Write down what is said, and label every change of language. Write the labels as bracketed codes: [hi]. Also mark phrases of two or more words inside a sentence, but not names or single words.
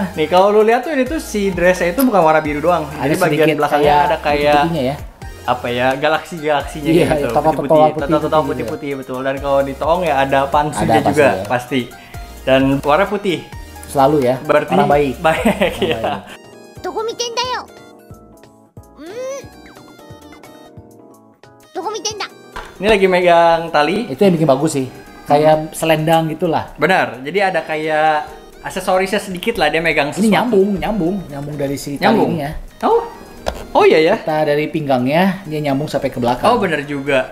[id] Nih kalau lu lihat tuh ini tuh si dressnya itu bukan warna biru doang. Ada Jadi bagian sedikit belakangnya ada kayak putih-putihnya ya. apa ya galaksinya Iya, gitu. total Total putih-putih betul. Dan kalau di toong ya ada pansunya Ada juga pasti, ya. pasti. Dan warna putih. Selalu ya. Berarti orang baik. Baik Orang ya. baik. [ja] どこ見てんだよどこ見てんだ [id] Ini lagi megang tali. Itu yang bikin bagus sih. Kayak selendang gitulah. Benar. Jadi ada kayak aksesorisnya sedikit lah dia megang Ini sesuatu. nyambung dari si tali Nyambung. ini ya. Oh iya ya. Kita dari pinggangnya dia nyambung sampai ke belakang. Oh benar juga.